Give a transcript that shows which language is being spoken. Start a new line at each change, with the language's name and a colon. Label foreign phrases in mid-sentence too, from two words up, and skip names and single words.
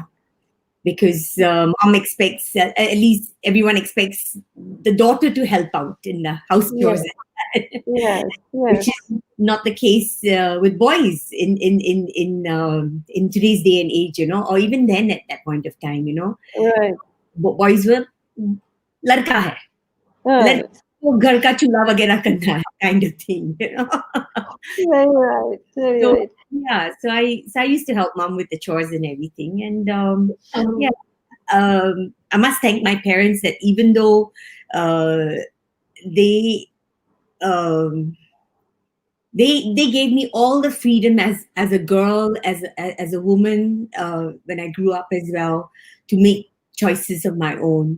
English: Because mom expects, at least everyone expects the daughter to help out in the house chores. Yes. Which is not the case with boys in today's day and age, or even then at that point of time, Right. Boys were
Hindi: लड़का है, लड़का घर का चूल्हा वगैरह करना है,
English: kind of thing, Very right. Very So right. yeah, so I used to help mom with the chores and everything, and I must thank my parents that even though they they gave me all the freedom as a girl, as a woman, when I grew up as well, to make choices of my own.